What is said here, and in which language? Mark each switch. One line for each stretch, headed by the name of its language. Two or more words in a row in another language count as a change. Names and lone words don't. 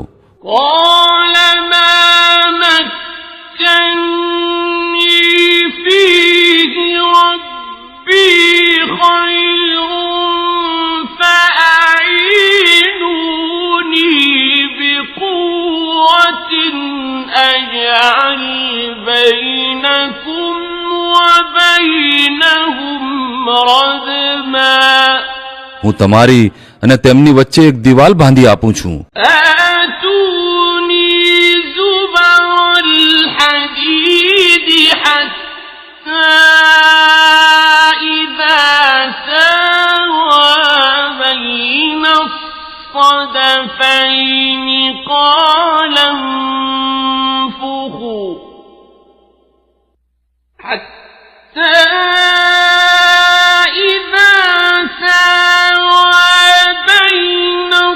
Arabic: قال ما مكني فيه ربي خير فأعينوني بقوة أجعل بينكم وبينهم ردما.
Gujarati: હું તમારી અને તેમની વચ્ચે એક દિવાલ બાંધી આપું છું.
Arabic: آتوني زبر الحديد حتى إذا ساوى بين الصدفين قال انفخوا حتى إذا ساوى بين